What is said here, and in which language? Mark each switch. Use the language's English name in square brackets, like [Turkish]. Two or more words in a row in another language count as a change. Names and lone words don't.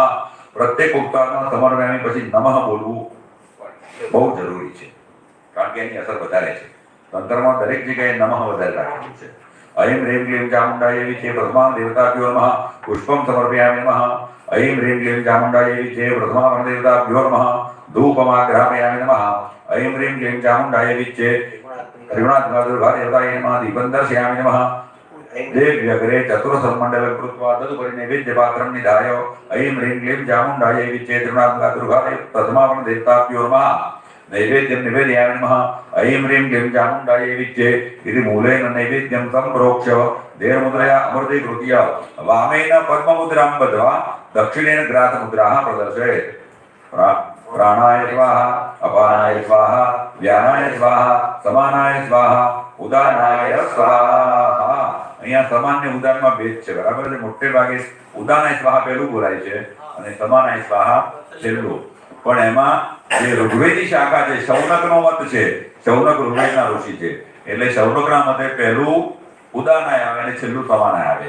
[Gujarati] પ્રત્યેક ઉપચારમાં સમર્પયામિ પછી નમઃ બોલવું બહુ જરૂરી છે, કારણ કે એની અસર વધારે છે. તંત્રમાં દરેક જગ્યાએ નમઃ વધારે રાખેલું છે. [Sanskrit] અહીં હ્રીં ક્લીં ચામુંડાય વિચે પ્રથમા દેવતાભ્યોમાં પુષ્પમ સમર્પયામિ નમઃ. અહીં હ્રીં ક્લીં ચામુંડાય વિચે પ્રથમા દેવતાભ્યોમાં ધૂપમાગ્રાપયામિ નમઃ. ऐं ह्रीं क्लीं चामुण्डायै विच्चे त्रिगुणात्मका दुर्गा देवतायै नमः. दीपं दर्शयामि नमः. देव्यग्रे चतुर्सन्मण्डलं कृत्वा तदुपरि नैवेद्यपात्रं निधाय ऐं ह्रीं क्लीं चामुण्डायै विच्चे त्रिगुणात्मका दुर्गा प्रथमावर्ण देवताभ्यो नमः. नैवेद्यं निवेदयामि नमः. ऐं ह्रीं क्लीं चामुण्डायै विच्चे इति मूलेन नैवेद्यं सम्प्रोक्ष्य देवमुद्रया अमृतीकृत्य वामेन पद्ममुद्रां बद्ध्वा दक्षिणेन ग्रासमुद्राः प्रदर्शयेत्. प्राणाय स्वाहा अपानाय स्वाहा व्यानाय स्वाहा समानाय स्वाहा उदानाय स्वाहा. [Gujarati] અહીંયા સમાન ને ઉદાનમાં ભેદ છે, બરાબર છે. મોટે ભાગે [Sanskrit] ઉદાનાય સ્વાહા [Gujarati] પહેલું બોલાય છે અને [Sanskrit] સમાનાય સ્વાહા [Gujarati] છેલ્લું. પણ એમાં જે ઋગ્વેદી શાખા છે, શૌનકનો મત છે, શૌનક ઋગ્વેદના ઋષિ છે, એટલે શૌનકના મતે પહેલું ઉદાનાય આવે અને છેલ્લું સમાનાય આવે.